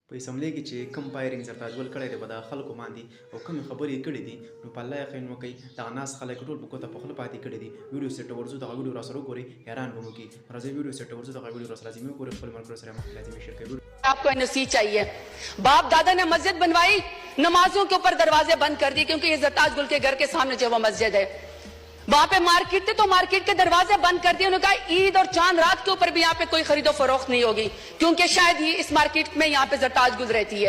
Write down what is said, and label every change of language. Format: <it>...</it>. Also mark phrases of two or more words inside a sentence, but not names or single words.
<ps>په اسمبلی کې چې کم فایرینګ سرتاج ګل کړی دی به د خلکو باندې او کومې خبرې کړې دي نو په الله یقین وکړئ دغه ناست خلک ټول په ګوته په خوله پاتې کړي دي. ویډیو سیټ ورځو دغه ویډیو راسره وګورئ حیران به مو کړي. راځئ ویډیو سیټ ورځو دغه ویډیو راسره لازمي وګورئ خپل ملګرو سره مخ لازمي شیر کړئ.</ps> <ur>آپ کو NOC چاہیے. باپ دادا نے مسجد بنوائی, نمازوں کے اوپر دروازے بند کر دی کیونکہ یہ زرتاج گل کے گھر کے سامنے جو وہ مسجد ہے. وہاں پہ مارکیٹ تھی تو مارکیٹ کے دروازے بند کر دیے. انہوں نے کہا عید اور چاند رات کے اوپر بھی یہاں پہ کوئی خرید و فروخت نہیں ہوگی کیونکہ شاید یہ اس مارکیٹ میں یہاں پہ زرتاج گل رہتی ہے.</ur>